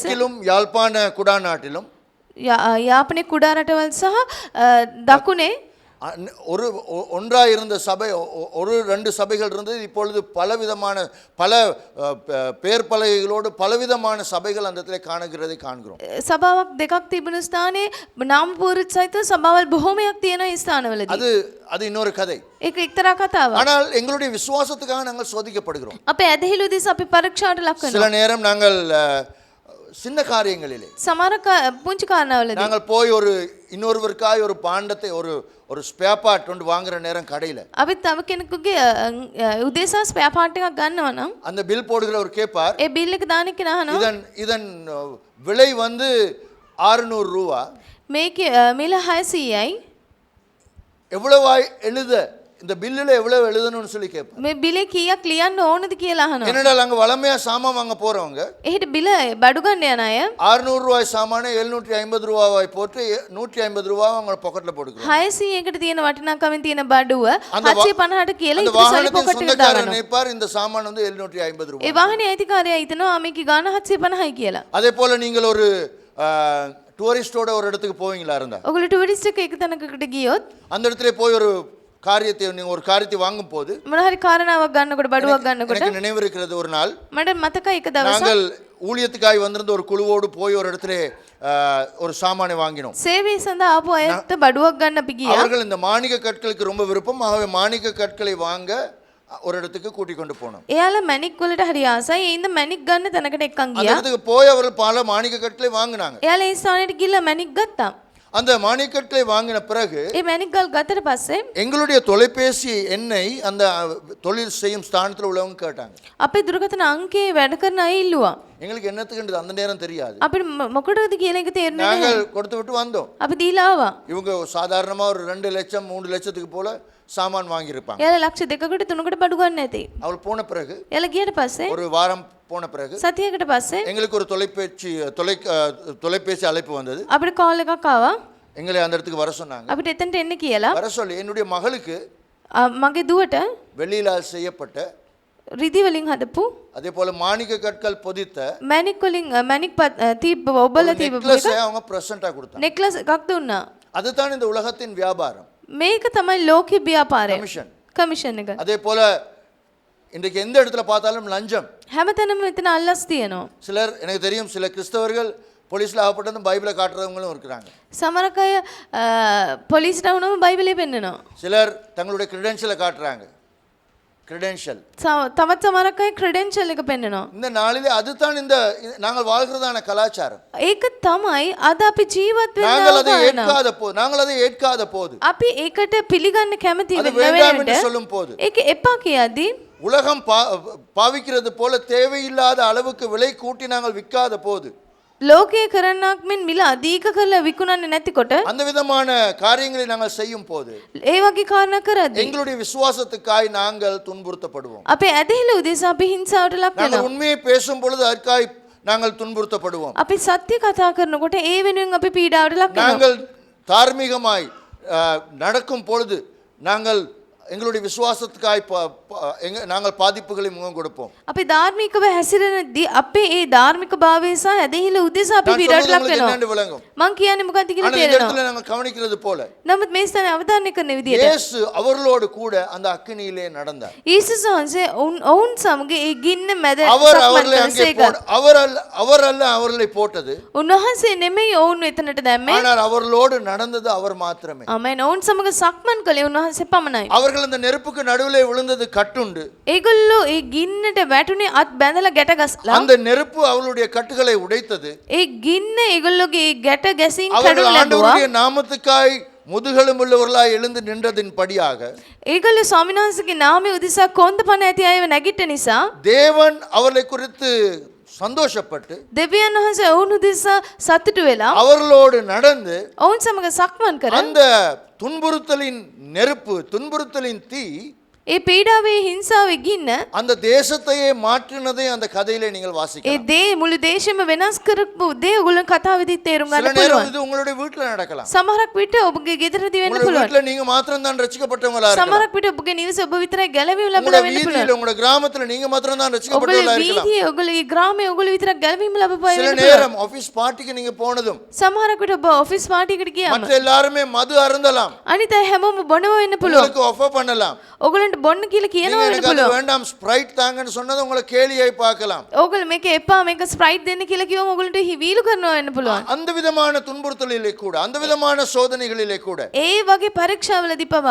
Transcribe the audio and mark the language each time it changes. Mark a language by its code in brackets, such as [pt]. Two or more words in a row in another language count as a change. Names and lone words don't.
[ta] தெற்கிலும் யாழ்ப்பாண குடாநாட்டிலும் [si] යාපනයේ කුඩා රටවල් සහ දකුණේ [ta] ஒன்றாக இருந்த சபை ஒரு ரெண்டு சபைகள் இருந்தது. இப்பொழுது பல பேர் பலகைகளோடு பலவிதமான சபைகள் அந்த இடத்துல காண்கிறோம். [si] සභාවක් දෙකක් තිබුණු ස්ථානයේ නාම පුවරුත් සහිත සභාවල් බොහෝමයක් තියෙන ස්ථානවලදී. [ta] அது இன்னொரு கதை. [si] ඒක එක්තරා කතාවක්. [ta] ஆனால் எங்களுடைய விசுவாசத்துக்காக நாங்கள் சோதிக்கப்படுகிறோம். [si] අපේ ඇදහිලි උදෙසා අපි පරීක්ෂාවට ලක් වෙනවා. [ta] சில நேரம் நாங்கள் சின்ன காரியங்களிலே [si] සමහර පුංචි කාරණාවලදී [ta] நாங்கள் போய் இன்னொருவருக்காய் ஒரு பாண்டத்தை ஒரு [en] spare part [ta] ஒன்று வாங்குற நேரம் கடையில் [si] අපි තව කෙනෙකුගේ උදෙසා [en] spare part [si] එකක් ගන්නවා නම් [ta] அந்த பில் போடுகிறவர் கேட்பார், [si] ඒ බිල් එක දාන කෙනා අහනවා [ta] இதன் விலை வந்து 600 ரூபா, [si] මේකේ මිල 600යි [ta] எவ்வளவாய் எழுத இந்த பில்லுல எவ்வளவு எழுதணும்னு சொல்லி கேட்பேன். [si] මේ බිලේ කීයක් ලියන්න ඕනද කියලා අහනවා. [ta] என்னடா அங்க வளமையா சாமான் வாங்க போறவங்க [si] එහෙට බිල බඩු ගන්න යන අය [ta] 600 ரூபாய் சாமானை 750 ரூபாய் போட்டு 150 ரூபாய் அவங்க பாக்கெட்ல போட்டுக்கிறாங்க. [si] 600කට තියෙන වටිනාකමින් තියෙන බඩුව [ta] அந்த [si] 750ට කියලා [ta] அந்த [si] ඉතින් සල්ලි [ta] வாகனத்தின் [si] පොකට් එකට [ta] சொந்தக்காரர் [si] දානවා. [ta] நினைப்பார் இந்த சாமான் வந்து 750 [si] ඒ [ta] ரூபாய். [si] වාහනේ අයිතිකාරයා හිතනවා මේකේ ගාණ 750යි කියලා. [ta] அதே போல நீங்கள் ஒரு டூரிஸ்டோட ஒரு இடத்துக்கு போவீங்களா இருந்தா [si] ඔගොල්ලෝ ටූරිස්ට් එක එක තැනකට ගියොත් [ta] அந்த இடத்துல போய் ஒரு காரியத்தை நீங்க ஒரு காரியத்தை வாங்கும் போது [si] මොන හරි කාරණාවක් ගන්නකොට බඩුවක් ගන්නකොට [ta] எனக்கு நினைவு இருக்கிறது ஒரு நாள் [si] මට මතකයි එක දවසක් [ta] நாங்கள் ஊழியத்துக்காய் வந்திருந்த ஒரு குழுவோடு போய் ஒரு இடத்துல ஒரு சாமானை வாங்கினோம். [si] සේවය සඳහා ආපු අයට බඩුවක් ගන්න අපි ගියා. [ta] அவர்கள் இந்த மாணிக்க கற்களுக்கு ரொம்ப விருப்பம். ஆகவே மாணிக்க கற்களை வாங்க ஒரு இடத்துக்கு கூட்டிக் கொண்டு போனோம். [si] එයාලා මැණික් වලට හරි ආසයි. ඒ ඉඳ මැණික් ගන්න තැනකට එක්කන් [ta] அந்த [si] ගියා. [ta] இடத்துக்கு போய் அவர்கள் பல மாணிக்க கற்களை வாங்கினாங்க. [si] එයාලා ඒ ස්ථානෙට ගිහලා මැණික් ගත්තා. [ta] அந்த மாணிக்க கற்களை வாங்கின பிறகு [si] ඒ මැණික් ගල් ගත්තට පස්සේ [ta] எங்களுடைய தொலைபேசி எண்ணை அந்த தொழில் செய்யும் ஸ்தானத்தில் உள்ளவங்க கேட்டாங்க. [si] අපේ දුරකථන අංකේ වැඩ කරන අය ඉල්ලුවා. [ta] எங்களுக்கு என்னத்துக்குன்றது அந்த நேரம் தெரியாது. [si] අපිට මොකටද කියලා එක තේරුනේ නැහැ. [ta] நாங்கள் கொடுத்து விட்டு வந்தோம். [si] අපි දීලා ආවා. [ta] இவங்க சாதாரணமா ஒரு 2 லட்சம் 3 லட்சத்துக்கு போல சாமான் வாங்கியிருப்பாங்க. [si] එයාලා ලක්ෂ 2කට 3කට බඩු ගන්න ඇති. [ta] அவள் போன பிறகு [si] එයාලා ගියට පස්සේ [ta] ஒரு வாரம் போன பிறகு [si] සතියකට පස්සේ [ta] எங்களுக்கு ஒரு தொலைபேசி அழைப்பு வந்தது. [si] අපිට කෝල් එකක් ආවා. [ta] எங்களை அந்த இடத்துக்கு வர சொன்னாங்க. [si] අපිට එතනට එන්න කියලා. [ta] வர சொல்லி என்னுடைய மகளுக்கு [si] මගේ දුවට [ta] வெள்ளியிலால் செய்யப்பட்ட [si] රිදි වලින් හදපු [ta] அதே போல மாணிக்க கற்கள் பொதித்த [si] මැණික් වලින් මැණික් තිබ්බ ඔබලා තිබ්බ [ta] நெக்லஸை அவங்க பிரசன்ட்டா கொடுத்தாங்க. [si] නෙක්ලස් එකක් දුන්නා. [ta] அதுதான் இந்த உலகத்தின் வியாபாரம். [si] මේක තමයි ලෝකේ ව්‍යාපාරය. [ta] கமிஷன். [si] කමිෂන් එක. [ta] அதே போல இன்றைக்கு எந்த இடத்துல பார்த்தாலும் லஞ்சம். [si] හැමතැනම මෙතන අල්ලස් තියෙනවා. [ta] சிலர் எனக்கு தெரியும் சில கிறிஸ்தவர்கள் போலீஸ்ல ஆகப்பட்டதும் பைபிளை காட்டுறவங்களும் இருக்கிறாங்க. [si] සමහරක් අය පොලිසියට වුණාම බයිබලය පෙන්නනවා. [ta] சிலர் தங்களுடைய கிரெடென்ஷியலை காட்டுறாங்க. கிரெடென்ஷியல். [si] තවත් සමහරක් අය ක්‍රෙඩෙන්ෂල් එක පෙන්නනවා. [ta] இந்த நாளிலே அதுதான் இந்த நாங்கள் வாழ்கிறதான கலாச்சாரம். [si] ඒක තමයි අද අපි ජීවත් [ta] நாங்கள் அதை [si] වෙන [ta] ஏற்காத போது [si] අපි ඒකට පිළිගන්න කැමති [ta] அது வேண்டாம் என்று [si] වෙන්නේ [ta] சொல்லும் போது [si] ඒක එපා කියද්දී [ta] உலகம் பாவிக்கிறது போல தேவையில்லாத அளவுக்கு விலை கூட்டி நாங்கள் விற்காத போது [si] ලෝකයේ කරන්නක් මෙන් මිල අධික කරලා විකුණන්නේ නැතිකොට [ta] அந்த விதமான காரியங்களை நாங்கள் செய்யும் போது [si] ඒ වගේ කාරණා කරද්දී [ta] எங்களுடைய விசுவாசத்துக்காய் நாங்கள் துன்புறுத்தப்படுவோம். [si] අපේ ඇදහිල්ල උදෙසා අපි හිංසාවට ලක් [ta] நாங்கள் [si] වෙනවා. [ta] உண்மையை பேசும் பொழுது அதற்காய் நாங்கள் துன்புறுத்தப்படுவோம். [si] අපි සත්‍ය කතා කරනකොට ඒ වෙනුවෙන් අපි පීඩාවට ලක් වෙනවා. [ta] நாங்கள் தார்மீகமாய் நடக்கும் பொழுது நாங்கள் எங்களுடைய விசுவாசத்துக்காய் நாங்கள் பாதிப்புகளை முகம் கொடுப்போம். [si] අපි ධාර්මිකව හැසිරෙනදී අපේ ඒ ධාර්මික භාවය සහ ඇදහිල්ල උදෙසා අපි [ta] நான் [si] පීඩාවට [ta] சொல்றது [si] ලක් [ta] உங்களுக்கு [si] වෙනවා. [ta] என்னன்னு விளங்கும். [si] මං කියන්නේ මොකක්ද කියලා [ta] ஆனா இந்த [si] තේරෙනවා. [ta] இடத்துல நாங்கள் கவனிக்கிறது போல [si] නමුත් මේ ස්ථානේ අවධානය කරන විදිහට [ta] இயேசு அவர்களோடு கூட அந்த அக்கினியிலே நடந்தார். [si] යේසුස් වහන්සේ ඔවුන් සමග ඒ ගින්න මැද [ta] அவர் [si] සක්මන් [ta] அவர்களை அங்கே [si] කළසේක. [ta] அவர் அல்ல அவர்களை போட்டது. [si] උන්වහන්සේ නෙමෙයි ඔවුන් එතනට දැම්මේ. [ta] ஆனால் அவர்களோடு நடந்தது அவர் மாத்திரமே. [si] ආමෙන්. ඔවුන් සමග සක්මන් කළේ උන්වහන්සේ පමණයි. [ta] அவர்கள் அந்த நெருப்புக்கு நடுவிலே விழுந்தது கட்டுண்டு. [si] ඒගොල්ලෝ ඒ ගින්නට වැටුනේ අත් බැඳලා ගැට ගස්ලා. [ta] அந்த நெருப்பு அவர்களுடைய கட்டுகளை உடைத்தது. [si] ඒ ගින්න ඒගොල්ලෝගේ ගැට ගැසින් [ta] அவர்கள் [si] කඩුව ලැබුවා. [ta] ஆண்டவருடைய நாமத்துக்காய் முதுகெலும்புள்ளவர்களாய் எழுந்து நின்றதின் படியாக [si] ඒගොල්ලෝ ස්වාමීන් වහන්සේගේ නාමය උදෙසා කොන්ද පණ ඇති අයව නැගිට නිසා [ta] தேவன் அவர்களை குறித்து சந்தோஷப்பட்டு [si] දෙවියන් වහන්සේ ඔවුන් උදෙසා සතුටු වෙලා [ta] அவர்களோடு நடந்து [si] ඔවුන් සමග සක්මන් කර [ta] அந்த துன்புறுத்தலின் நெருப்பு துன்புறுத்தலின் தீ [si] ඒ පීඩාවේ හිංසාවේ ගින්න [ta] அந்த தேசத்தையே மாற்றினதை அந்த கதையிலே நீங்கள் [si] ඒ [ta] வாசிக்கலாம். [si] දේ මුළු දේශෙම වෙනස් කරපු දේ ඔයගොල්ලෝ කතාවේදී තේරුම් [ta] சில [si] ගන්න [ta] நேரம் [si] පුළුවන්. [ta] இது உங்களுடைய வீட்டில் நடக்கலாம். [si] සමහරක් විට ඔබගේ ගෙදරදී වෙන්න [ta] உங்களுடைய [si] පුළුවන්. [ta] வீட்டில் நீங்க மாத்திரம் தான் ரட்சிக்கப்பட்டவங்களா இருக்கலாம். [si] සමහරක් විට ඔබගේ නිවසේ ඔබ විතරයි ගැලවීම [ta] உங்களுடைய [si] ලැබලා වෙන්න [ta] வீதியில [si] පුළුවන්. [ta] உங்களுடைய கிராமத்துல நீங்க மாத்திரம் தான் [si] ඔබගේ [ta] ரட்சிக்கப்பட்டவங்களா இருக்கலாம். [si] වීදියේ ඔයගොල්ලෝගේ ග්‍රාමයේ ඔයගොල්ලෝ විතරක් ගැලවීම ලැබපු අය [ta] சில [si] වෙන්න පුළුවන්. [ta] நேரம் [en] office party-க்கு [ta] நீங்க போனதும் [si] සමහරක් විට ඔබ [en] office party [si] එකට ගියාම [ta] மற்ற எல்லாருமே மது அருந்தலாம். [si] අනිත් අය හැමෝම බොනවා වෙන්න පුළුවන්. [ta] உங்களுக்கு ஆஃபர் பண்ணலாம். [si] ඔයගොල්ලන්ට බොන්න කියලා [ta] நீங்க [si] කියනවා වෙන්න [ta] எனக்கு அது [si] පුළුවන්. [ta] வேண்டாம் ஸ்ப்ரைட் தாங்கன்னு சொன்னது உங்களை கேலியாய் பார்க்கலாம். [si] ඕගොල්ලෝ මේක එපා මේක ස්ප්‍රයිට් දෙන්න කියලා කිව්වම ඔයගොල්ලන්ට වීලු කරනවා වෙන්න පුළුවන්. [ta] அந்த விதமான துன்புறுத்தலிலே கூட அந்த விதமான சோதனைகளிலே கூட [si] ඒ වගේ පරීක්ෂාවලදී පවා